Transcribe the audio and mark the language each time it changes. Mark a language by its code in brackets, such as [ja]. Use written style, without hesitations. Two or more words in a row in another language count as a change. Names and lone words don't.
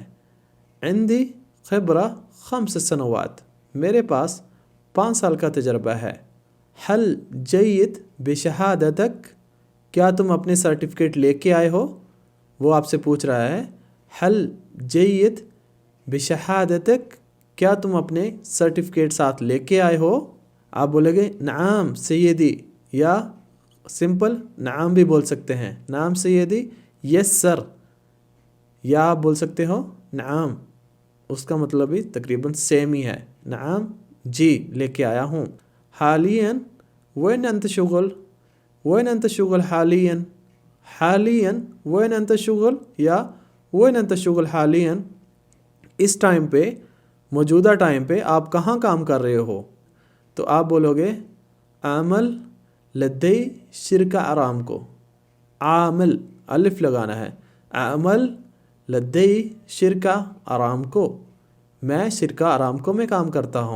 [ar] عندي خبرة 5 سنوات, [ur] میرے پاس 5 سال کا تجربہ ہے. [ar] هل جئت بشهادتك, [ur] کیا تم اپنے سرٹیفکیٹ لیکے آئے ہو. وہ آپ سے پوچھ رہا ہے [ar] هل جئت بشهادتك, [ur] کیا تم اپنے سرٹیفکیٹ ساتھ لے کے آئے ہو؟ آپ بولیں گے [ar] نعم سیدی، [ur] یا سمپل نعم بھی بول سکتے ہیں، [ar] نعم سیدی، [en] yes sir, [ur] یا آپ بول سکتے ہو نعم، اس کا مطلب بھی تقریباً سیم ہی ہے، نعم جی لے کے آیا ہوں۔ [ar] حالیاً وین انت شغل، وین انت شغل حالیاً، حالیاً وین انت شغل، یا وین انت شغل حالیاً، [ur] اس ٹائم پہ، موجودہ ٹائم پہ آپ کہاں کام کر رہے ہو؟ تو آپ بولو گے [ar] عامل لدی شرکہ ارامکو، [ur] عامل الف لگانا ہے، [ar] عامل لدی شرکہ ارامکو، [ur] میں شرکہ ارامکو میں کام کرتا ہوں۔